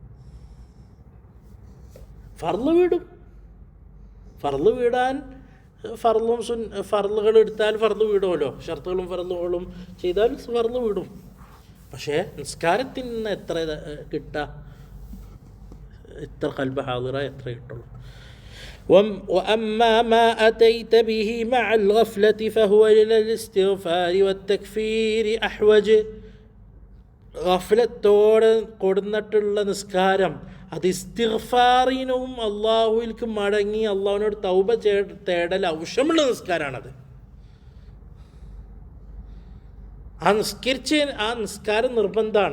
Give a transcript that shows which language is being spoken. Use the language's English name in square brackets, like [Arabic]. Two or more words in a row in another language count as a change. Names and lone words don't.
[Malayalam] ഫർള് വീടും, ഫർള് വീടാൻ ഫർളുകൾ എടുത്താൽ ഫർള് വീടുമല്ലോ, ഷർത്തുകളും ഫർളുകളും ചെയ്താൽ ഫർള് വീടും. പക്ഷേ നിസ്കാരത്തിൽ നിന്ന് എത്ര കിട്ടുക, എത്ര [Arabic] قلب حاضر [Malayalam] എത്ര കിട്ടുള്ളൂ. [Arabic] وأما ما أتيت به مع الغفلة فهو إلى الاستغفار والتكفير أحوج. [Malayalam] ഗഫലത്തോടെ കൊടുന്നിട്ടുള്ള നിസ്കാരം അത് ഇസ്തിഗ്ഫാറിനും അള്ളാഹുവിലേക്ക് മടങ്ങി അള്ളാഹുവിനോട് തൗബ തേടൽ ആവശ്യമുള്ള നിസ്കാരമാണത്. ആ നിസ്കാരം നിർബന്ധമാണ്.